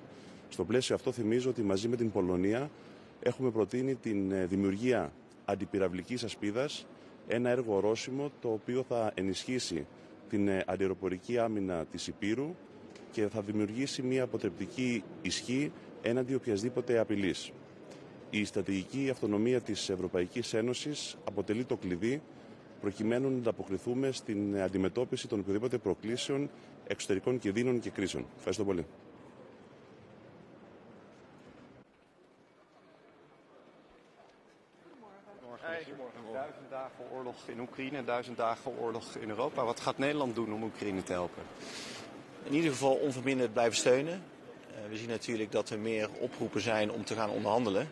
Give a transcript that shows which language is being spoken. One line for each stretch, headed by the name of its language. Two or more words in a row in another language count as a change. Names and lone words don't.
Greek: Στο πλαίσιο αυτό θυμίζω ότι μαζί με την Πολωνία έχουμε προτείνει την δημιουργία αντιπυραυλικής ασπίδας, ένα έργο ορόσημο το οποίο θα ενισχύσει την αντιαεροπορική άμυνα της Ηπείρου και θα δημιουργήσει μια αποτρεπτική ισχύ έναντι οποιασδήποτε απειλής. Η στρατηγική αυτονομία της Ευρωπαϊκής Ένωσης αποτελεί το κλειδί προκειμένου να ανταποκριθούμε στην αντιμετώπιση των οποιοδήποτε προκλήσεων, εξωτερικών κινδύνων και κρίσεων. Ευχαριστώ πολύ.
Dutch: Duizend dagen oorlog in Oekraïne, 1000 dagen oorlog in Europa. Wat gaat Nederland doen om Oekraïne te helpen? In ieder geval onverminderd blijven steunen. We zien natuurlijk dat er meer oproepen zijn om te gaan onderhandelen.